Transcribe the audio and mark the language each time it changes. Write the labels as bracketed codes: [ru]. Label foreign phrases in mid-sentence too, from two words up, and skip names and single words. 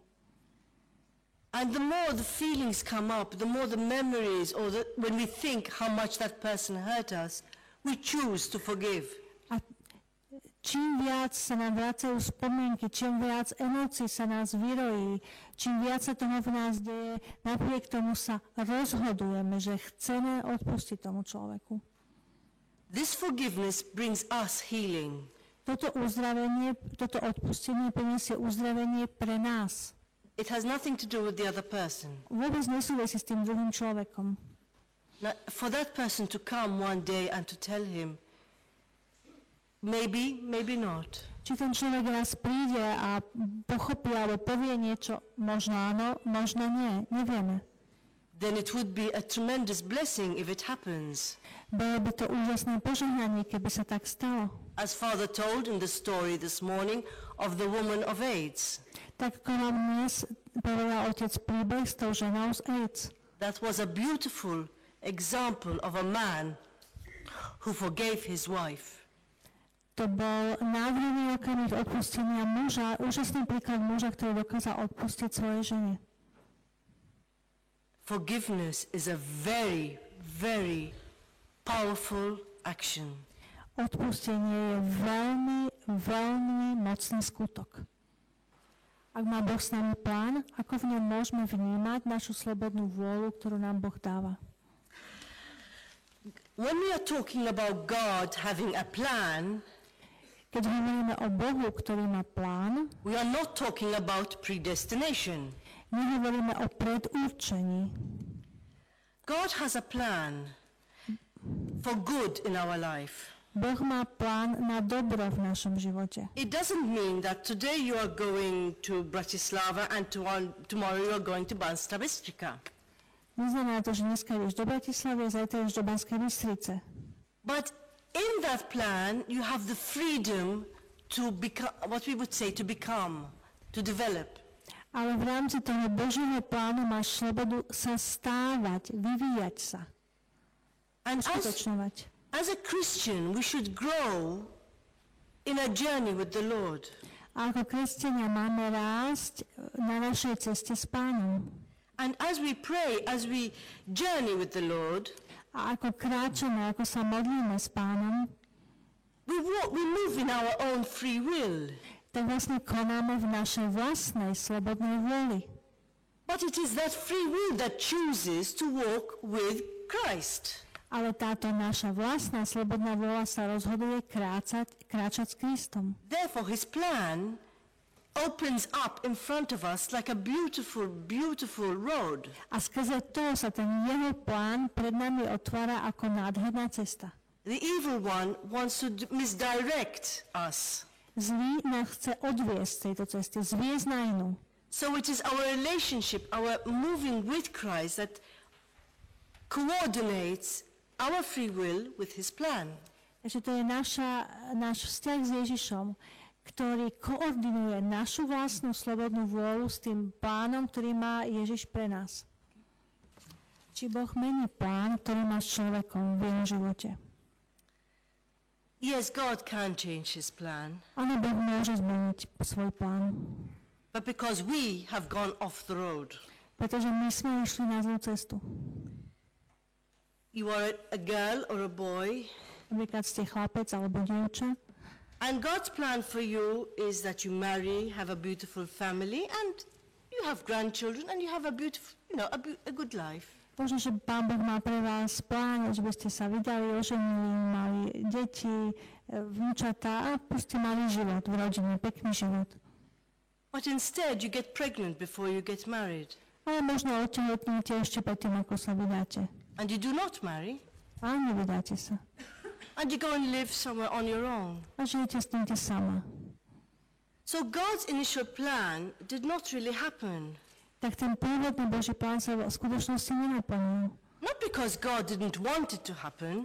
[en] And the more the feelings come up, the more the memories, or when we think how much that person hurt us, we choose to forgive. [sk] A čím viac sa nám vracajú spomienky, čím viac emócií sa nás vyrojí, čím viac sa toho v nás deje, napriek tomu sa rozhodujeme, že chceme odpustiť tomu človeku. [en] This forgiveness brings us healing. [sk] Toto odpustenie prinesie uzdravenie pre nás. [en] It has nothing to do with the other person. [sk] Vôbec nesúvisí s tým druhým človekom. [en] Now, for that person to come one day and to tell him, maybe, maybe not. [sk] Či ten človek raz príde a pochopí alebo povie niečo, možno áno, možno nie, nevieme. [en] Then it would be a tremendous blessing if it happens. [sk] Bolo by to úžasné požehnanie, keby sa tak stalo. [en] As Father told in the story this morning of the woman of AIDS. [sk] Tak ako nám dnes povedal otec príbeh s tou ženou z AIDS. [en] That was a beautiful example of a man who forgave his wife. [sk] To bol nádherný okamih odpustenia muža, úžasný príklad muža, ktorý dokázal odpustiť svojej žene. [en] Forgiveness is a very, very powerful action. [sk] Odpustenie je veľmi, veľmi mocný skutok. Ak má Boh s nami plán, ako v ňom môžeme vnímať našu slobodnú vôľu, ktorú nám Boh dáva? [en] When we are talking about God having a plan, [sk] keď hovoríme o Bohu, ktorý má plán, [en] we are not talking about predestination. [sk] nehovoríme o predurčení. [en] God has a plan for good in our life. [sk] Boh má plán na dobro v našom živote. [en] It doesn't mean that today you are going to Bratislava and tomorrow you are going to Banská Bystrica. [sk] Neznamená to, že dneska ideš do Bratislavy a zajtra ideš do Banskej Bystrice. [en] But in that plan you have the freedom to become, what we would say, to become, to develop. [sk] Ale v rámci toho Božieho plánu máš slobodu sa stávať, vyvíjať sa, uskutočňovať. [en] As a Christian, we should grow in a journey with the Lord. [sk] A ako kresťania máme rásť na našej ceste s Pánom. [en] And as we pray, as we journey with the Lord, [sk] A ako kráčame, ako sa modlíme s Pánom, [en] we move in our own free will. [sk] tak vlastne konáme v našej vlastnej slobodnej vôli. [en] But it is that free will that chooses to walk with Christ. [sk] Ale táto naša vlastná slobodná vôľa sa rozhoduje kráčať s Kristom. [en] Therefore, his plan opens up in front of us like a beautiful, beautiful road. [sk] A skrze to sa ten jeho plán pred nami otvára ako nádherná cesta. [en] The evil one wants to misdirect us. [sk] Zlý nás chce odviesť z tejto cesty, zviesť na inú. [en] So it is our relationship, our moving with Christ that coordinates our free will with his plan. [sk] Takže to je náš vzťah s Ježišom, ktorý koordinuje našu vlastnú slobodnú vôľu s tým plánom, ktorý má Ježiš pre nás. Či Boh mení plán, ktorý má s človekom v jeho živote? [en] Yes, God can change his plan, [sk] Áno, Boh môže zmeniť svoj plán, [en] but because we have gone off the road. [sk] pretože my sme išli na zlú cestu. [en] You are a girl or a boy, [sk] Napríklad ste chlapec alebo dievča [en] and God's plan for you is that you marry, have a beautiful family, and you have grandchildren, and you have a beautiful, a good life. [sk] Možno, že Pán Boh má pre vás plán, že by ste sa vydali, oženili, mali deti, vnúčatá a proste mali život v rodine, pekný život. [en] But instead you get pregnant before you get married, [sk] Ale možno otehotníte ešte predtým, ako sa vydáte. [en] and you do not marry, [sk] A nevydáte sa. [en] and you go and live somewhere on your own. [sk] A žijete s týmto sama. [en] So God's initial plan did not really happen. [sk] Tak ten pôvodný Boží plán sa v skutočnosti nenaplnil. [en] Not because God didn't want it to happen,